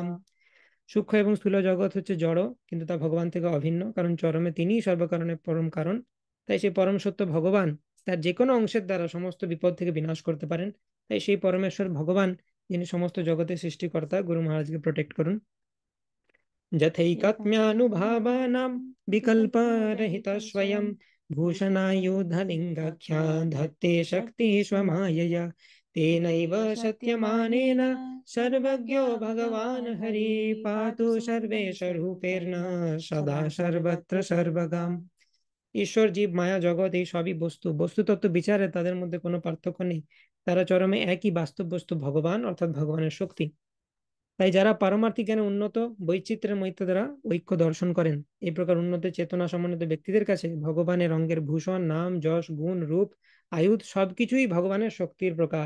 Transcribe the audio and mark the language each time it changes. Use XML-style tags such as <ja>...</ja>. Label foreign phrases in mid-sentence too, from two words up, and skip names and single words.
<bn>সূক্ষ্ম এবং স্থূল জগৎ হচ্ছে জড়, কিন্তু তা ভগবান থেকে অভিন্ন, কারণ চরমে তিনিই সর্বকারণের পরম কারণ। তাই সেই পরম সত্য ভগবান তার যে কোনো অংশের দ্বারা সমস্ত বিপদ থেকে বিনাশ করতে পারেন। তাই সেই পরমেশ্বর ভগবান, যিনি সমস্ত জগতের সৃষ্টিকর্তা, গুরু মহারাজকে প্রোটেক্ট করুন।</bn> <sa>যথैकत्म्यानुभावानां विकल्परहितः स्वयं भूषणायुधलिङ्गाख्या धत्ते शक्ति स्वमायया तेनैव सत्यमानेन सर्वज्ञो भगवान् हरि पातु सर्वेश रूपेण सदा सर्वत्र सर्वगाम्।</sa> <bn>ঈশ্বর, জীব, মায়া, জগৎ এই সবই বস্তু। বস্তুতত্ত্ব বিচারে তাদের মধ্যে কোনো পার্থক্য নেই। তারা চরমে একই বাস্তব বস্তু, ভগবান অর্থাৎ ভগবানের শক্তি। তাই যারা পারমার্থিক জ্ঞানে উন্নত, বৈচিত্র্যের মধ্যে দ্বারা ঐক্য দর্শন করেন, এই প্রকার উন্নত চেতনা সমন্বিত ব্যক্তিদের কাছে ভগবানের রঙের ভূষণ, নাম, যশ, গুণ, রূপ, আয়ুধ সবকিছুই ভগবানের শক্তির প্রকাশ।</bn>